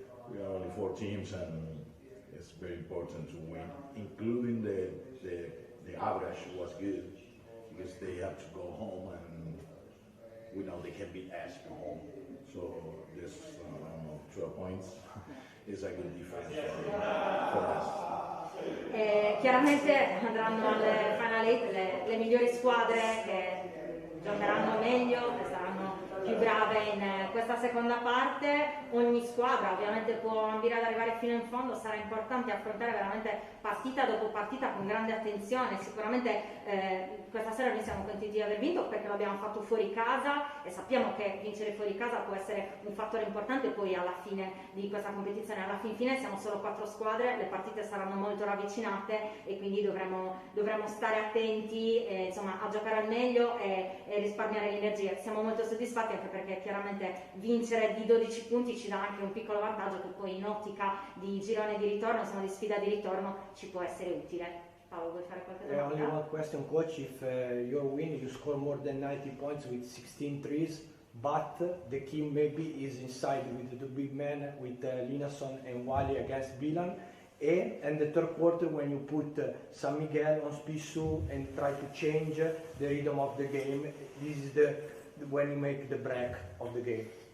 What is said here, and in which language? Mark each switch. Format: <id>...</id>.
<en>We are only 4 teams, and it's very important to win, including the average was good, because they have to go home, and we know they can beat us at home. So this 12 points is a good difference for us.</en> <it>Chiaramente andranno alle Final 8 le migliori squadre che giocheranno meglio, che saranno più brave in questa seconda parte. Ogni squadra ovviamente può ambire ad arrivare fino in fondo, sarà importante affrontare veramente partita dopo partita con grande attenzione. Sicuramente questa sera noi siamo contenti di aver vinto perché l'abbiamo fatto fuori casa, e sappiamo che vincere fuori casa può essere un fattore importante poi alla fine di questa competizione. Alla fine siamo solo 4 squadre, le partite saranno molto ravvicinate e quindi dovremo stare attenti insomma, a giocare al meglio e risparmiare l'energia. Siamo molto soddisfatti anche perché chiaramente vincere di 12 punti ci dà anche un piccolo vantaggio che poi in ottica di girone di ritorno, insomma di sfida di ritorno, ci può essere utile. Paolo, vuoi fare qualche domanda?</it> <en>Only one question, coach. If your win, you score more than 90 points with 16 threes, but the key maybe is inside with the 2 big men, with Linason and Wally against Milan. And the third quarter, when you put San Miguel on Spissu and try to change the rhythm of the game, this is when you make the break of the game.</en>